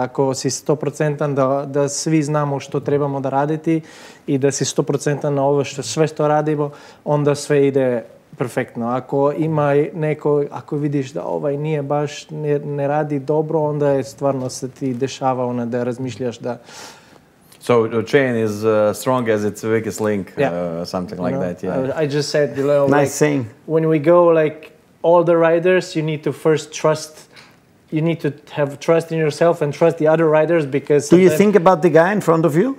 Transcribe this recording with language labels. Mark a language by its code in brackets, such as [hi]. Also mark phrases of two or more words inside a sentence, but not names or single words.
[bs] Ako si 100% da svi znamo što trebamo da raditi i da si 100% na ovo sve što radimo, onda sve ide perfektno. Ako ima neko, ako vidiš da ovaj nije baš, ne radi dobro, onda je stvarno se ti dešava da razmišljaš da... [en] So the chain is strong as its weakest link, something like that. Yeah. I just said, nice saying. When we go, like all the riders, you need to first trust. You need to have trust in yourself and trust the other riders, because. Do you think about the guy in front of you?